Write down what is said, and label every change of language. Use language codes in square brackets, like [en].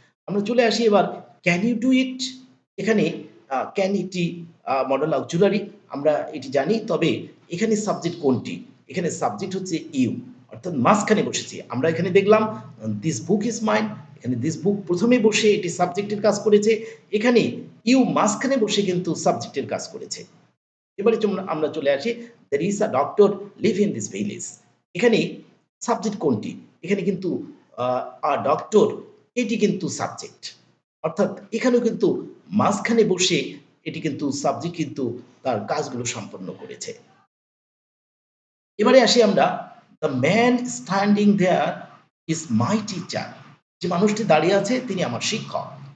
[bn] আমরা চলে আসি এবার [en] Can you do it? [bn] এখানে ক্যান এটি মডেল অক্সিলারি, আমরা এটি জানি। তবে এখানে সাবজেক্ট কোনটি? এখানে সাবজেক্ট হচ্ছে ইউ, অর্থাৎ মাঝখানে বসেছে। আমরা এখানে দেখলাম [en] this book is mine, [bn] এখানে দিস বুক ১ম এ বসে এটি সাবজেক্টের কাজ করেছে। এখানে ইউ মাঝখানে বসে কিন্তু সাবজেক্টের কাজ করেছে। এবারে আমরা চলে আসি [en] there is a doctor live in this village, [bn] এখানে সাবজেক্ট কোনটি? এখানে কিন্তু a doctor এটি কিন্তু সাবজেক্ট। অর্থাৎ এখানেও কিন্তু মাঝখানে বসে এটি কিন্তু সাবজেক্ট কিন্তু তার কাজগুলো সম্পন্ন করেছে। এবারে আসি আমরা [en] the man standing there is my teacher, [bn] যে মানুষটি দাঁড়িয়ে আছে তিনি আমার শিক্ষক।